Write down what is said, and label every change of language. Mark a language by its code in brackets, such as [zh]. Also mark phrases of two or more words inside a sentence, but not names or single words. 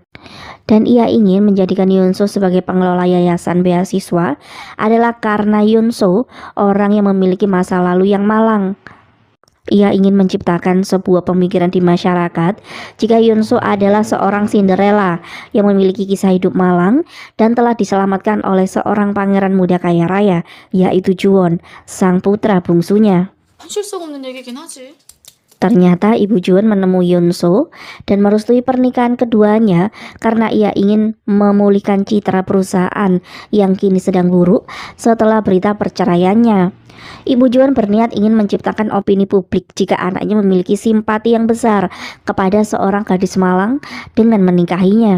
[id] Dan ia ingin menjadikan Yunso sebagai pengelola yayasan beasiswa adalah karena Yunso orang yang memiliki masa lalu yang malang. Ia ingin menciptakan sebuah pemikiran di masyarakat jika Yunso adalah seorang Cinderella yang memiliki kisah hidup malang dan telah diselamatkan oleh seorang pangeran muda kaya raya, yaitu Juwon, sang putra bungsunya. [ko] 현실성 없는 얘기긴 하지. [id] Ternyata ibu Juwon menemui Yunso dan merestui pernikahan keduanya karena ia ingin memulihkan citra perusahaan yang kini sedang buruk setelah berita perceraiannya. Ibu Juwon berniat ingin menciptakan opini publik jika anaknya memiliki simpati yang besar kepada seorang gadis malang dengan menikahinya.